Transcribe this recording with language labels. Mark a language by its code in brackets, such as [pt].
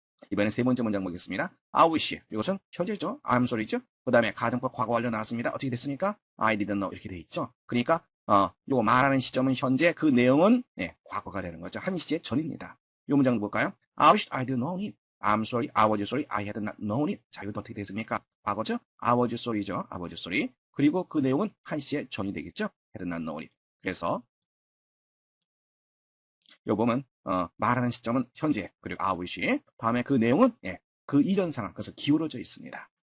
[ko] 이번엔 세 번째 문장 보겠습니다. [en] I wish. [ko] 이것은 현재죠. [en] I'm sorry죠. [ko] 그 다음에 가정법 과거 완료 나왔습니다. 어떻게 됐습니까? [en] I didn't know. [ko] 이렇게 돼 있죠. 그러니까 요거 말하는 시점은 현재, 그 내용은 과거가 되는 거죠. 한 시제 전입니다. 이 문장 볼까요? [en] I wish I didn't know it. I'm sorry, I was sorry, I had not known it. [ko] 자, 이것도 어떻게 됐습니까? [en] 과거죠? I was sorry죠. I was sorry. [ko] 그리고 그 내용은 한 시제 전이 되겠죠? [en] had not known it. [ko] 그래서 요 보면 말하는 시점은 현재, 그리고 I wish. 다음에 그 내용은 그 이전 상황, 그래서 기울어져 있습니다.